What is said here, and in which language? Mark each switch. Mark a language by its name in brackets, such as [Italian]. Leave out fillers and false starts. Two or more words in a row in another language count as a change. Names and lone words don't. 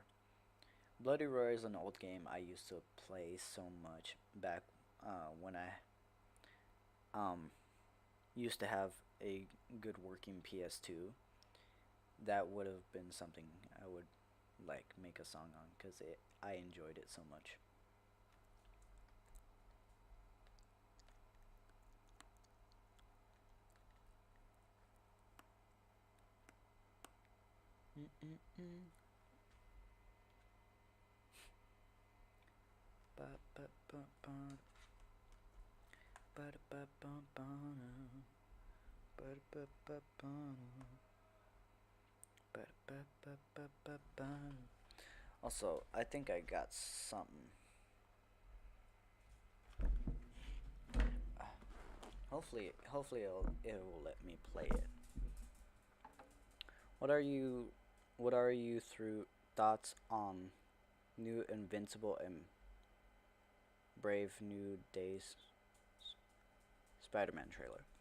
[English] Bloody Roar is an old game I used to play so much back when I um used to have a good working PS2. That would have been something I would like make a song on because I enjoyed it so much. Mm-mm-mm. Ba ba ba ba ba ba ba ba ba ba ba ba ba ba ba ba ba ba. Also, I think I got something. Hopefully it will let me play it. What are you what are you through thoughts on new Invincible and Brave New Days Spider-Man trailer?